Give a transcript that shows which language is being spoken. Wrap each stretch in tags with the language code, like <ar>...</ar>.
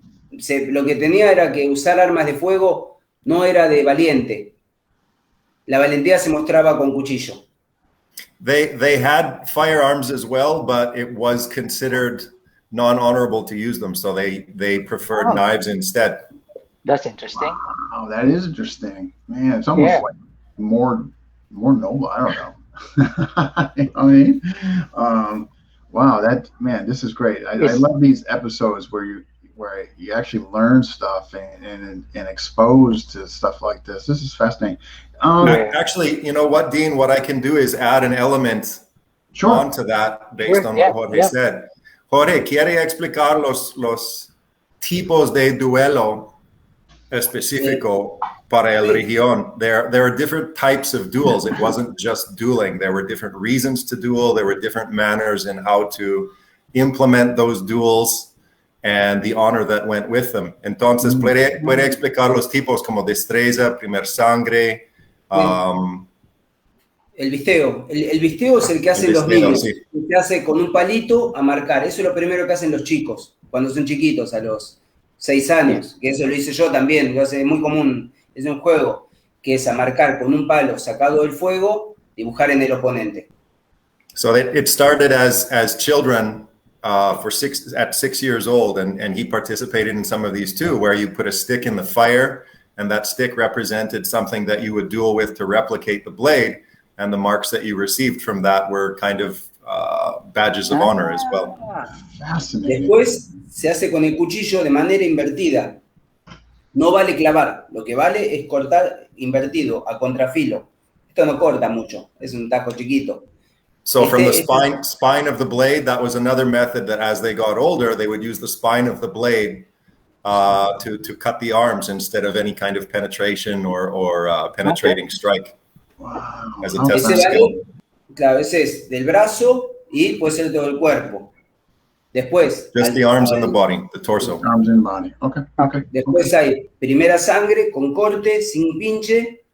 <es>Lo que tenía era que usar armas de fuego no era de valiente. La valentía se mostraba con cuchillo.</es> <en>They had firearms as well, but it was considered non-honorable to use them, so they preferred knives instead. That's interesting. Wow, that is interesting. Man, it's almost like more noble. I don't know. You know what I mean? Wow, this is great. I love these episodes where you actually learn stuff and exposed to stuff like this. This is fascinating. Actually, you know what, Dean? What I can do is add an element onto that based on what Jorge said.</en> <es>Jorge, ¿quiere explicar los tipos de duelo específico para el región?</es> <en>There are different types of duels. It wasn't just dueling. There were different reasons to duel. There were different manners in how to implement those duels and the honor that went with them.</en> <es>Entonces, ¿puede explicar los tipos como destreza, primer sangre? El visteo. El visteo es el que hacen los niños. Sí. Se hace con un palito a marcar. Eso es lo primero que hacen los chicos cuando son chiquitos, a los 6 años. Que eso lo hice yo también. Lo hace muy común. Es un juego que es a marcar con un palo sacado del fuego, dibujar en el oponente.</es> <en>So it started as children at 6 years old, and he participated in some of these too, where you put a stick in the fire, and that stick represented something that you would duel with to replicate the blade, and the marks that you received from that were kind of badges of honor as well. Fascinating.</en> <es>Después se hace con el cuchillo de manera invertida. No vale clavar, lo que vale es cortar invertido, a contrafilo. Esto no corta mucho, es un tajo chiquito.</es> <en>So from the spine of the blade, that was another method that as they got older, they would use the spine of the blade to cut the arms instead of any kind of penetration or penetrating strike. Wow. As a test of skill.</en> <es>Claro, ese es del brazo y puede ser todo el cuerpo. Después.</es> <en>Just the arms and the body, the torso. Arms and body. Okay.</en> <es>Después hay primera sangre con corte, sin pinche.</es>